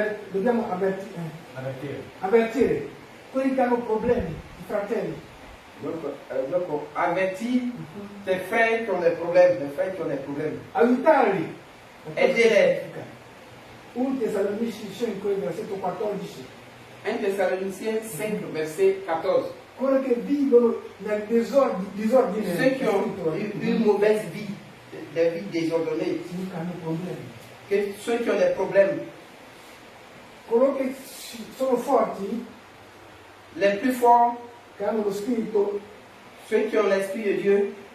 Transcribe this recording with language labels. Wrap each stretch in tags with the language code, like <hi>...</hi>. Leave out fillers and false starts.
<it>Dobbiamo avvertire quelli che hanno problemi, i fratelli.</it> <fr>Donc, avertir tes frères qui ont des problèmes, tes frères qui ont des problèmes.</fr> <it>Aiutarli.</it> <fr>Aidez-les.</fr> <it>1 Tessalonicesi 5, versetto 14.</it> <fr>1 Thessaloniciens 5, verset 14.</fr> <it>Quelli che vivono nel disordine.</it> <fr>Ceux qui ont une mauvaise vie, des vies désordonnées,</fr> <it>hanno problemi.</it> <fr>ceux qui ont des problèmes,</fr> <it>Coloro che sono forti,</it> <fr>les plus forts,</fr> <it>che hanno lo spirito,</it> <fr>ceux qui ont l'Esprit de Dieu,</fr>